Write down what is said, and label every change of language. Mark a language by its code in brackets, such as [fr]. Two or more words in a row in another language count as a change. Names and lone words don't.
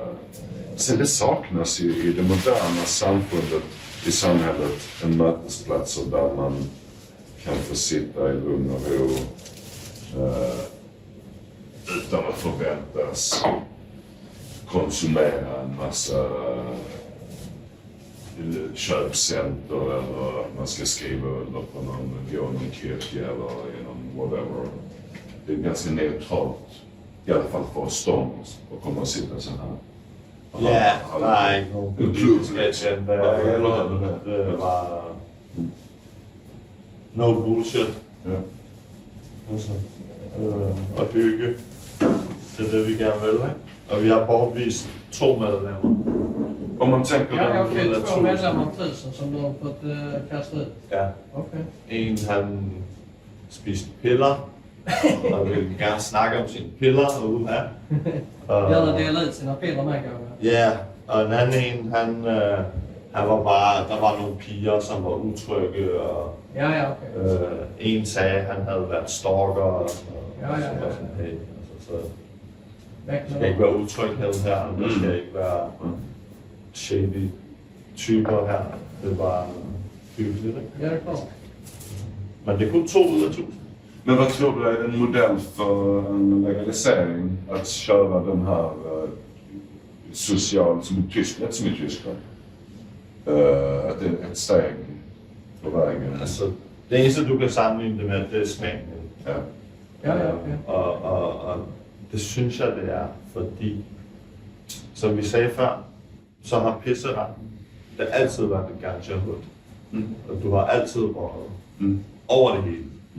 [sv] Sen det saknas ju i det moderna samfundet, i samhället, en mötesplats där man kan få sitta i lugn och ro utan att förväntas konsumera en massa köpcenter eller att man ska skriva under på någon kirke eller i någon whatever. Det är ganska neutralt, i alla fall för oss att komma och sitta så här. Ja, nej, någon politisk agenda eller det var [en] no bullshit. [sv] Ja. [da] Altså, og hygge. Det er det, vi gerne vil, ikke? Og vi har bortvist 2 medlemmer. [sv] Om man tänker Ja, den, okej. 2 medlemmar av 1000 som du har fått kasta ut. Ja. Okej. [da] En, han spiste piller, og vil gerne snakke om sine piller ude her. [sv] Gärna dela ut sina piller med kanske. [da] Ja, og en anden en, han var bare, der var nogle piger, som var utrygge, og [sv] Ja, okej. [da] en sagde, han havde været stalker, og [sv] Ja. [da] så var sådan, hey, altså, så [sv] Väck [da] der skal [sv] med [da] ikke være utryghed her, der skal ikke være shady typer her. Det er bare hyggeligt, ikke? [sv] Ja, det är klart. [da] Men det er kun 2 ud af 1000. [sv] men vad tror du är en modell för en legalisering att köra den här social, som i Tyskland, som i Tyskland? Att det är ett steg på vägen. [da] Altså, det eneste, du kan sammenligne det med, det er Spanien. [sv] Ja. Ja, okej. [da] Og det synes jeg, det er, fordi, som vi sagde før, så har pisseretten, det har altid været en ganja-hud. Og du har altid røget over det hele.